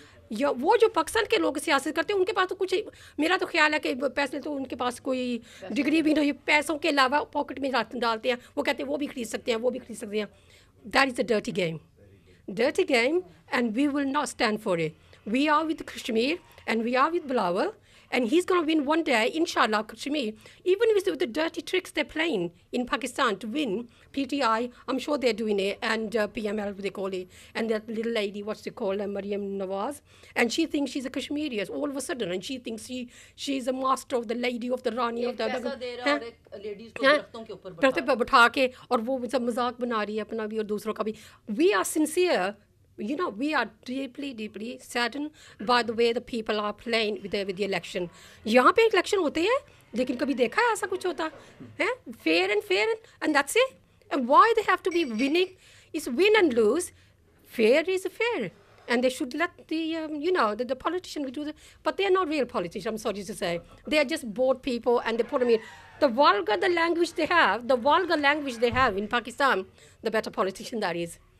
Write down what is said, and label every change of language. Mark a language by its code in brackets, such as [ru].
[ur] یا وہ جو پاکستان کے لوگ سیاست کرتے ہیں ان کے پاس تو کچھ, میرا تو خیال ہے کہ پیسے تو ان کے پاس کوئی ڈگری بھی نہیں, پیسوں کے علاوہ پاکٹ میں ڈالتے ہیں, وہ کہتے ہیں وہ بھی خرید سکتے ہیں, وہ بھی خرید سکتے ہیں. [en] That is a dirty game and we will not stand for it. We are with Kashmir and we are with Bilawal. And he's going to win one day, inshallah, Kashmir. Even with the dirty tricks they're playing in Pakistan to win, PTI, I'm sure they're doing it, and PML, they call it, and that little lady, what's she called, Maryam Nawaz, and she thinks she's a Kashmiri all of a sudden, and she thinks she's a master of the lady of the Rani of the [ur] ladies کو درختوں کے اوپر بٹھا کے, اور وہ سب مذاق بنا رہی ہے اپنا بھی اور دوسروں کا بھی. [en] We are sincere. You know, we are deeply saddened by the way the people are playing with the election. [ur] یہاں پہ الیکشن ہوتے ہیں لیکن کبھی دیکھا ہے ایسا کچھ ہوتا ہے؟ [en] fair and that's it. And why they have to be winning? It's win and lose. Fair is fair. And they should let the politicians do that. But they are not real politicians, I'm sorry to say. They are just bored people, and they put them in. The language they have in Pakistan, the better politician that is.